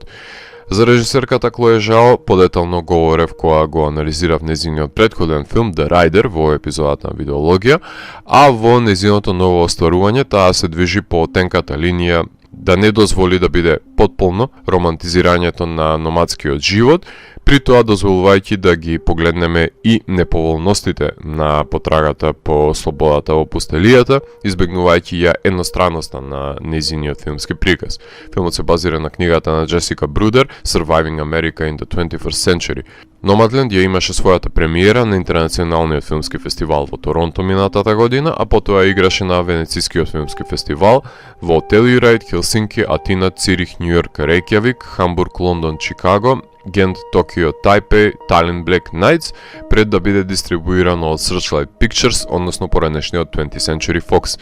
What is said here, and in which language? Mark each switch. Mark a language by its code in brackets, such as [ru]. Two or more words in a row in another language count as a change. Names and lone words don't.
[mk] За режисерката Клоe Жао подетално говорев кога го анализирав незиниот претходен филм The Rider во епизодата на Видеологија, а во незиното ново остварување таа се движи по тенката линија да не дозволи да биде потполно романтизирањето на номадскиот живот, при тоа дозволувајќи да ги погледнеме и неповолностите на потрагата по слободата во пустелијата, избегнувајќи ја едностранноста на незиниот филмски приказ. Филмот се базира на книгата на Джесика Брудер Surviving America in the 21st Century. Nomadland ја имаше својата премиера на Интернационалниот филмски фестивал во Торонто минатата година, а потоа играше на Венецискиот филмски фестивал во Телюрајд, Хелсинки, Атина, Цирих, Њујорк, Рејкјавик, Хамбург, Лондон, Чикаго, Гент, Токио, Тајпеј, Талин, Black Nights, пред да биде дистрибуирано од Searchlight Pictures, односно поранешниот 20th Century Fox.